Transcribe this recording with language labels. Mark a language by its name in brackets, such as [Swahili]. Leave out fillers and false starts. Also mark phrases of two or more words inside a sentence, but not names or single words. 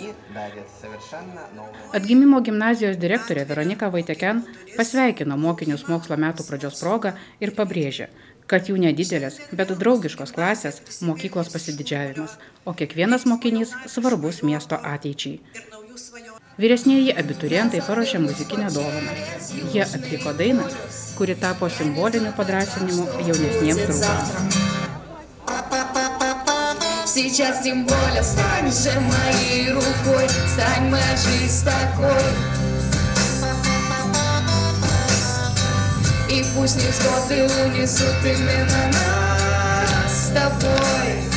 [Lithuanian] Atgimimo gimnazijos direktorė Veronika Vaiteken pasveikino mokinius mokslo metų pradžios progą ir pabrėžė, kad jų nedidelės, bet draugiškos klasės mokyklos pasididžiavimas, o kiekvienas mokinys svarbus miesto ateičiai. Vyresnieji abiturientai paruošė muzikinę dovaną. Jie atliko dainą, kuri tapo simboliniu padrąsinimu jaunesniems draugams. [Russian] Сейчас тем более стань же моей рукой, стань моя жизнь такой. И пусть невзгоды унесут именно нас с тобой.